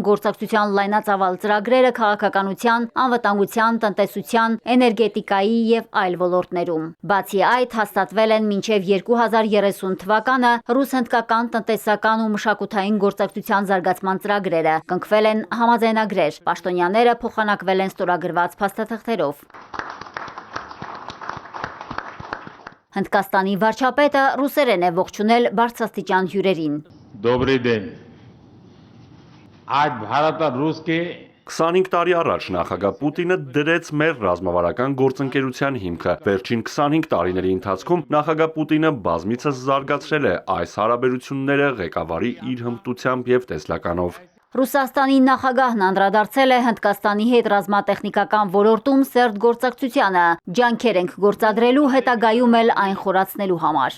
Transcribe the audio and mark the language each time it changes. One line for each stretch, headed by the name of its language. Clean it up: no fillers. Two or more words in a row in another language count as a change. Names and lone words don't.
Armenian: գործակցության լայնածավալ ծրագրերը քաղաքականության, անվտանգության, տնտեսության, էներգետիկայի և այլ ոլորտներում։ Բացի այդ, հաստատվել են մինչև 2030 թվականը ռուս-հնդկական տնտեսական ու մշակութային գործակցության զարգացման ծրագրերը, կնքվել են համաձայնագրեր, պաշտոնյաները փոխանակվել են ստորագրված փաստաթղթերով։ Հնդկաստանի վարչապետը ռուսերեն է ողջունել բարձրաստիճան հյուրերին։
Russian: Добрый день.
Hindi: आज भारत और रूस के
Armenian: 25 տարի առաջ նախագահ Պուտինը դրեց մեր ռազմավարական գործընկերության հիմքը։ Վերջին 25 տարիների ընթացքում նախագահ Պուտինը բազմիցս զարգացրել է այս հարաբերությունները ղեկավարի իր հմտությամբ և տեսլականով։ Ռուսաստանի նախագահն անդրադարձել է Հնդկաստանի հետ ռազմատեխնիկական ոլորտում սերտ գործակցությանը, ջանքեր ենք գործադրելու հետագայում էլ այն խորացնելու համար։